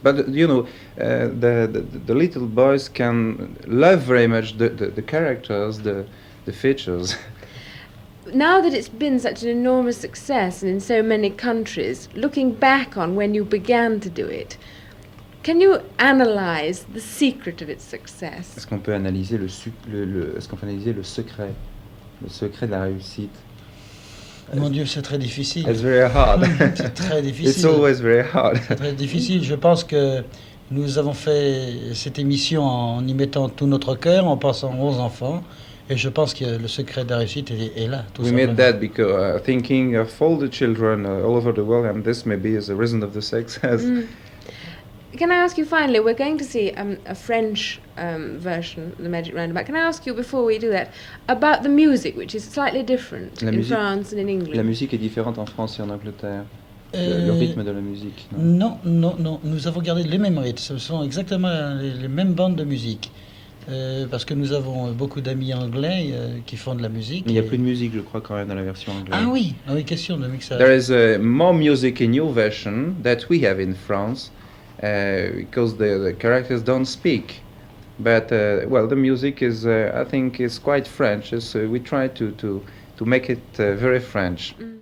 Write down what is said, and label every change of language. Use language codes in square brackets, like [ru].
[en] But you know, the little boys can love very much the characters, the features. Now that it's been such an enormous success and in so many countries, looking back on when you began to do it, can you analyze the secret of its success? [fr] Est-ce qu'on peut analyser est-ce qu'on peut analyser le secret de la réussite? Mon Dieu, c'est très difficile. [en] It's very hard. [fr] C'est très difficile. [en] It's always very hard. [fr] C'est très difficile. Je pense que nous avons fait cette émission en y mettant tout notre cœur, en pensant aux enfants. Et je pense que le secret de la réussite est là, tout simplement. [en] We made that because thinking of all the children all over the world, and this maybe is the reason of the success. Can I ask you finally, we're going to see a French version of the Magic Roundabout. Can I ask you, before we do that, about the music, which is slightly different in France and in England? [fr] La musique est différente en France et en Angleterre. Le rythme de la musique. Non, nous avons gardé les mêmes rythmes. Ce sont exactement les mêmes bandes de musique. Parce que nous avons beaucoup d'amis anglais qui font de la musique. Mais il n'y a plus de musique, je crois, quand même, dans la version anglaise. Ah oui, question de mixage. [en] There is more music in your version that we have in France, because the characters don't speak. But, well, the music is, I think, is quite French. So we try to make it very French.